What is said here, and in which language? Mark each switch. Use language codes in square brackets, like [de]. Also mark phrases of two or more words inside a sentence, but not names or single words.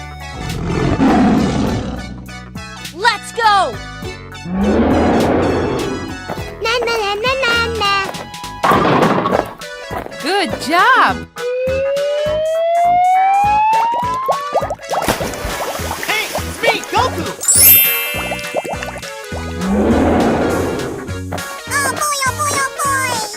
[en] Let's go! Na-na-na-na-na-na. Good job! Hey, it's me, Goku! Oh boy, oh boy, oh boy.